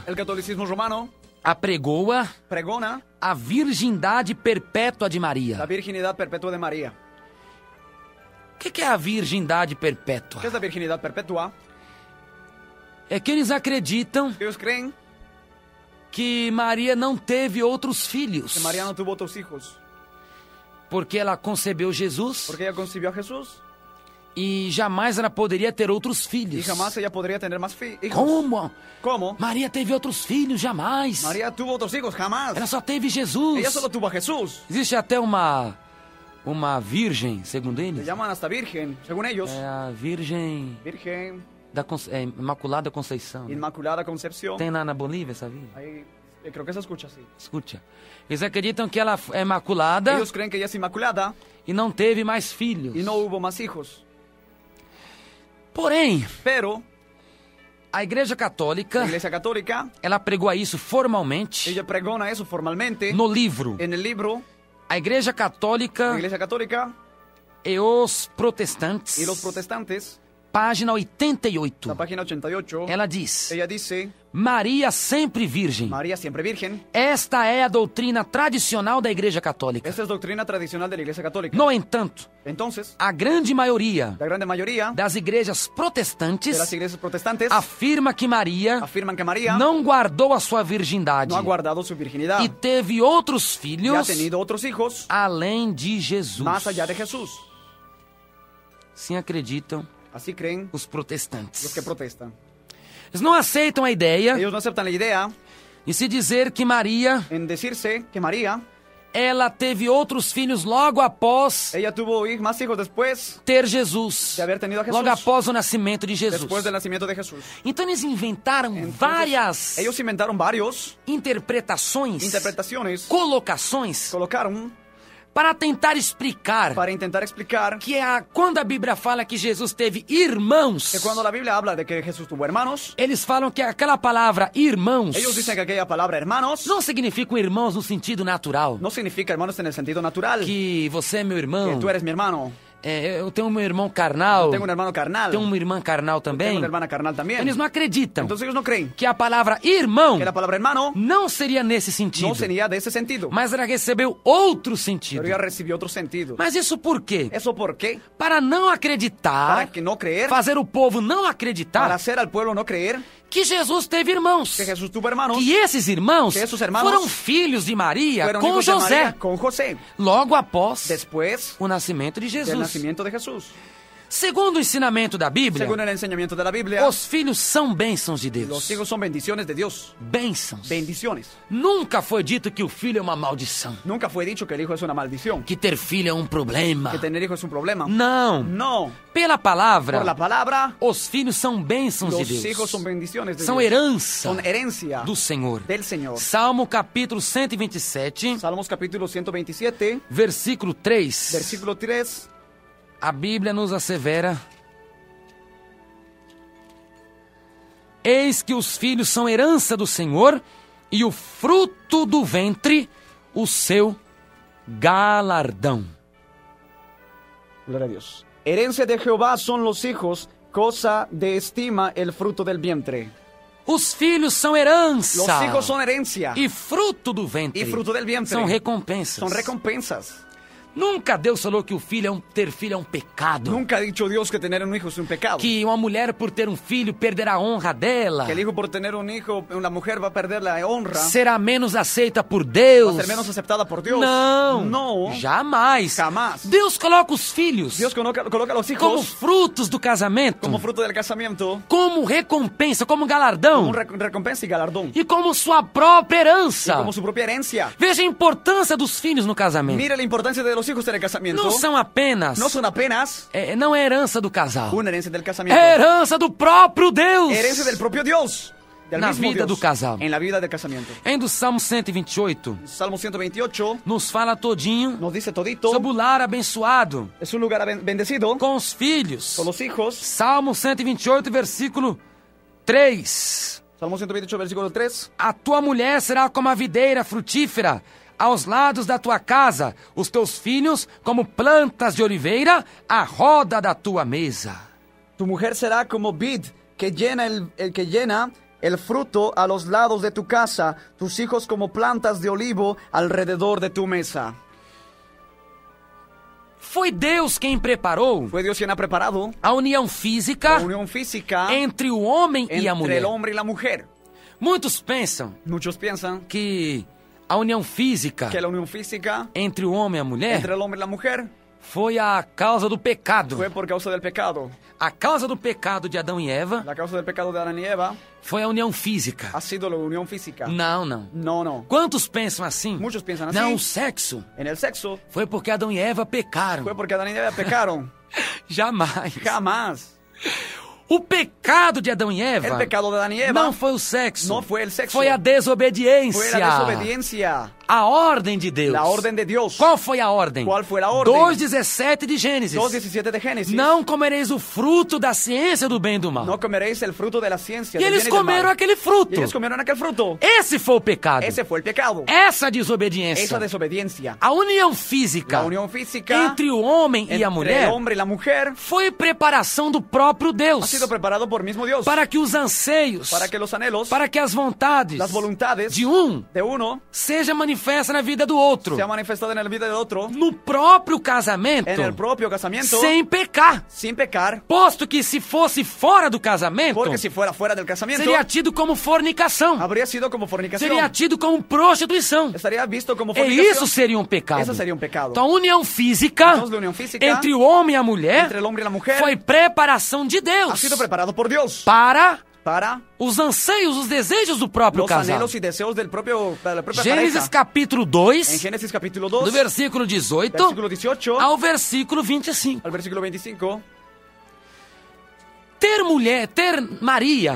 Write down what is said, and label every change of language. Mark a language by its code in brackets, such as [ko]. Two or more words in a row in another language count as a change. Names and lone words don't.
[es] El catolicismo romano [pt] apregoa [es] pregona [pt] a virgindade perpétua de Maria. [es] la virginidad perpetua de María. [pt] O que é a virgindade perpétua? [es] ¿Qué es la virginidad perpetua? [pt] É que eles acreditam [es] Ellos creen [pt] que Maria não teve outros filhos, [es] que María no tuvo otros hijos [pt] porque ela concebeu Jesus [es] porque ella concibió a Jesús [pt] e jamais ela poderia ter outros [es] y [pt] filhos. [es] jamás ella podría tener más hijos. [pt] Como? [es] ¿Cómo? [pt] Maria teve outros filhos? Jamais. [es] María tuvo otros hijos, jamás. [pt] Ela só teve Jesus. [es] Ella solo tuvo a Jesús. [pt] Existe até uma virgem, segundo [es] Le [pt] eles. [es] llaman hasta virgen, según ellos. [pt] É a Virgem [es] Virgen, [pt] da Imaculada Conceição. [es] Inmaculada Concepción. [pt] Tem lá na Bolívia, sabia? [es] Ahí, creo que se escucha así. [pt] Escute. Eles acreditam que ela é imaculada [es] Ellos creen que ella es inmaculada [pt] e não teve mais filhos. [es] y no hubo más hijos. [pt] Porém, [es] Pero [pt] a Igreja [es] la [pt] Católica, [es] Iglesia Católica, [pt] ela pregou isso formalmente [es] ella pregona eso formalmente [pt] no livro [es] en el libro [pt] A Igreja [es] La [pt] Católica [es] Iglesia Católica [pt] e os Protestantes, [es] y los protestantes, [pt] página 88. [es] la página 88, [pt] Ela diz: [es] ella dice, [pt] Maria sempre virgem. [es] María siempre virgen. [pt] Esta é a doutrina tradicional da Igreja Católica. [es] Esta es doctrina tradicional de la Iglesia Católica. [pt] No entanto, [es] Entonces, [pt] a grande maioria [es] la grande mayoría [pt] das igrejas [es] de [pt] protestantes [es] las iglesias protestantes [pt] afirma que Maria [es] afirman que María [pt] não guardou a sua virgindade [es] no ha guardado su virginidad [pt] e teve outros [es] y ha [pt] filhos [es] tenido otros hijos [pt] além de Jesus. [es] más allá de Jesús. [pt] Sim acreditam [es] Así creen [pt] os [es] los [pt] protestantes. [es] que protestan. [pt] Eles não aceitam a ideia [es] Ellos no aceptan la idea [pt] de se dizer que Maria [es] en decirse que María, [pt] ela teve outros filhos logo após [es] ella tuvo más hijos después [pt] ter Jesus, [es] de haber tenido a Jesús, [pt] logo após o nascimento de Jesus. [es] después del nacimiento de Jesús. [pt] Então eles inventaram [es] Entonces, [pt] várias [es] ellos inventaron varios [pt] interpretações, [es] interpretaciones, [pt] colocações [es] colocaron [pt] para tentar explicar [es] para intentar explicar [pt] que quando a Bíblia fala que Jesus teve irmãos, [es] que cuando la Biblia habla de que Jesús tuvo hermanos, [pt] eles falam que aquela palavra irmãos [es] ellos dicen que aquella palabra hermanos [pt] não significa irmãos no sentido natural. [es] no significa hermanos en el sentido natural, [pt] Que você é meu [es] que [pt] irmão, [es] tú eres mi hermano. [pt] eu tenho meu irmão carnal, [es] Tengo un hermano carnal, [pt] tenho uma irmã carnal [es] tengo [pt] também. [es] una hermana carnal también. [pt] Eles não acreditam [es] Entonces ellos no creen [pt] que a palavra irmão [es] que la palabra hermano [pt] não seria nesse sentido, [es] no sería de ese sentido, [pt] mas ela recebeu outro sentido. [es] pero ella recibió otro sentido. [pt] Mas isso por quê? [es] ¿Eso por qué? [pt] Para não [es] Para [pt] acreditar, [es] que no creer, [pt] fazer o povo não [es] para [pt] acreditar [es] hacer al pueblo no creer [pt] que Jesus teve irmãos. [es] que Jesús tuvo hermanos, [pt] Que esses irmãos que esses irmãos foram filhos de Maria [es] fueron [pt] com [es] hijos de [pt] José, [es] María con José, [pt] logo após [es] después [pt] o nascimento de [es] del [pt] Jesus. [es] nacimiento de Jesús. [pt] Segundo o ensinamento da Bíblia, [es] Según el enseñamiento de la Biblia, [pt] os filhos são bênçãos de [es] los [pt] Deus. [es] hijos son bendiciones de Dios. [pt] Bênçãos. [es] Bendiciones. [pt] Nunca foi dito que o filho é uma maldição, [es] Nunca fue dicho que el hijo es una maldición, [pt] que ter filho é um problema. [es] que tener hijos es un problema. [pt] Não. [es] No. [pt] Pela palavra, [es] Por la palabra, [pt] os filhos são bênçãos de [es] los [pt] Deus. [es] hijos son bendiciones de [pt] São [es] Dios. [pt] herança [es] Son herencia [pt] do Senhor. [es] del Señor. [pt] Salmo capítulo 127, [es] Salmos capítulo 127, [pt] versículo 3. [es] versículo 3. [pt] A Bíblia nos assevera: Eis que os filhos são herança do Senhor, e o fruto do ventre, o seu galardão. [es] Gloria a Dios. Herencia de Jehová son los hijos, cosa de estima el fruto del vientre. [pt] Os filhos são herança. [es] Los hijos son herencia [pt] E fruto do ventre. [es] y fruto del vientre. [pt] São recompensas. [es] Son recompensas. [pt] Nunca Deus falou que ter filho é um pecado. [es] Nunca ha dicho Dios que tener un hijo es un pecado. [pt] Que uma mulher, por ter um filho, perderá a honra dela. [es] Que el hijo por tener un hijo, una mujer va a perder la honra. [pt] Será menos aceita por [es] Va [pt] Deus. [es] a ser menos aceptada por Dios. [pt] Não. [es] No. [pt] Jamais. [es] Jamás. [pt] Deus coloca os filhos [es] Dios coloca a los hijos [pt] como frutos do casamento. [es] como fruto del casamiento, [pt] Como recompensa, como [es] como [pt] galardão. [es] recompensa y galardón. [pt] E como sua própria [es] Y [pt] herança. [es] como su propia herencia. [pt] Veja a importância dos filhos no casamento. [es] Mira la importancia de los hijos en el casamiento. [pt] Não são apenas... [es] No son apenas [pt] não é herança do casal. [es] una herencia del casamiento. [pt] É herança do próprio Deus. [es] Herencia del propio Dios. Del [pt] Na [es] mismo [pt] vida [es] Dios, [pt] do casal. [es] En la vida del casamiento. [pt] Em do Salmo 128, [es] Salmo 128 [pt] nos fala todinho [es] nos dice todito. [pt] sobre o lar abençoado [es] Es un lugar bendecido [pt] com os filhos. [es] con los hijos. [pt] Salmo 128, versículo 3. [es] Salmo 128, versículo 3. [pt] A tua mulher será como a videira frutífera aos lados da tua casa, os teus filhos como plantas de oliveira à roda da tua mesa. [es] Tu mujer será como vid que llena el fruto a los lados de tu casa, tus hijos como plantas de olivo alrededor de tu mesa. [pt] Foi Deus quem preparou [es] Fue Dios quien ha preparado [pt] a união [es] la [pt] física [es] unión física [pt] entre o homem e a [es] entre [pt] mulher. [es] el hombre y la mujer. [pt] Muitos pensam [es] Muchos piensan [pt] que a união física [es] que la unión física [pt] entre o homem e a mulher [es] entre el hombre y la mujer [pt] foi a causa do pecado. [es] fue por causa del pecado. [pt] A causa do pecado de Adão e Eva [es] La causa del pecado de Adán y Eva [pt] foi a união física. [es] ha sido la unión física. [pt] Não, não. [es] No, no. [pt] Quantos pensam assim? [es] Muchos piensan así. [pt] Não, o sexo [es] En el sexo [pt] foi porque Adão e Eva pecaram. [es] fue porque Adán y Eva pecaron. [pt] Jamais. [es] Jamás. [pt] O pecado de Adão e [es] El [pt] Eva [es] pecado de Adán y Eva [pt] não foi o sexo. [es] no fue el sexo. [pt] Foi a desobediência. [es] Fue la desobediencia. [pt] A ordem de Deus. [es] La orden de Dios. [pt] Qual foi a ordem? Qual foi a ordem? 2:17 de Gênesis. [es] 2:17 de Génesis. [pt] Não comereis o fruto da ciência do bem e do mal. [es] No comeréis el fruto de la ciencia. [pt] E [es] del [pt] eles [es] bien y del [pt] comeram [es] mal. [pt] aquele fruto. [es] Y ellos comieron aquel fruto. [pt] Esse foi o pecado. [es] Ese fue el pecado. [pt] Essa desobediência. [es] Esa desobediencia. [pt] A união física [es] La unión física [pt] entre o homem e a [es] entre [pt] mulher [es] el hombre y la mujer [pt] foi preparação do próprio Deus. [es] ha sido preparado por mismo Dios. [pt] Para que os anseios, [es] Para que los anhelos, [pt] para que as vontades [es] las voluntades [pt] de um [es] de uno [pt] seja manifesta na vida do outro. [es] se ha manifestado en la vida del otro, [pt] No próprio casamento, [es] en el propio casamiento, [pt] sem pecar. [es] sin pecar, [pt] Posto que se fosse fora do casamento, [es] porque si fuera fuera del casamiento, [pt] seria tido como fornicação. [es] habría sido como fornicación. [pt] Seria tido como prostituição. [es] Estaría visto como [pt] E [es] fornicación. [pt] isso seria um pecado. [es] Eso sería un pecado. [pt] Então a união física [es] Entonces, la unión física [pt] entre o homem e a mulher [es] entre el hombre y la mujer [pt] foi preparação de [es] ha [pt] Deus [es] sido preparado por Dios [pt] para [es] para [pt] os anseios, os desejos do próprio [es] los [pt] casal. [es] anhelos y deseos de la propia [pt] Gênesis [es] pareja. [pt] capítulo [es] En [pt] 2, [es] Génesis capítulo 2, [pt] do versículo 18 [es] versículo 18 [pt] ao versículo 25. [es] al versículo 25, [pt] Ter Maria,